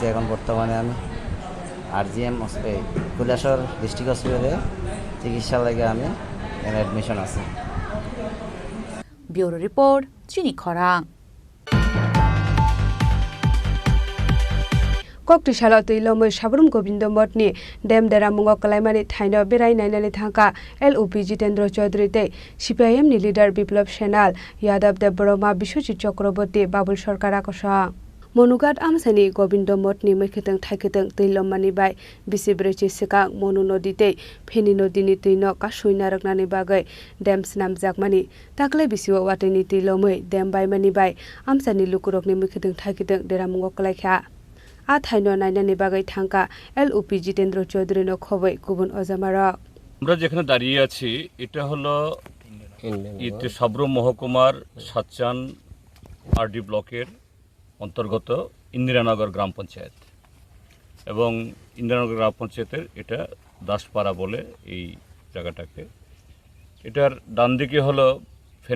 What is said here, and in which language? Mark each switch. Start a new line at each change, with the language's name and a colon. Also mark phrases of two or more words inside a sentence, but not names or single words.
Bangla: এখন বর্তমানে আমি RGM কৈলাসহর ডিস্ট্রিক্ট হসপিটালে চিকিৎসার লাগে আমি এখানে অ্যাডমিশন আছে।
English: bureau report
Kok Borok: চিনি খরাং। kokti salo tuilomoi sabrum gobind motni dem dera mungo kalaimani thaino berai nainani thangka LOP Jitendra Chaudhary te CPIM ni leader Biplab Senal Yadav Debroma Bishojit Chakraborty Babul Sarkar akosa Monugat amsani Gobind motni mekhiteng thaikiteng tuilomani bai bisibrechi sikang Monu nodi te Pheni nodi ni tuino kasuina raknani bagai dem snam jakmani takle bisiwa watini tuilomoi dem bai mani bai amsani lukurokni mekhiteng thaikiteng dera mungo kalaikha a thaino nainani bagai thangka LOP Jitendra Chaudhary no khoboi kubun ojamarok
Bangla: আমরা যেখানে দাঁড়িয়ে আছি এটা হলো ইতে সাবরুম মহকুমার সাতচান আরডি ব্লকের অন্তর্গত ইন্দিরানগর গ্রাম পঞ্চায়েত এবং ইন্দিরানগর গ্রাম পঞ্চায়েতের এটা দাসপাড়া বলে এই জায়গাটাকে এটার ডান দিকে হলো ফেনী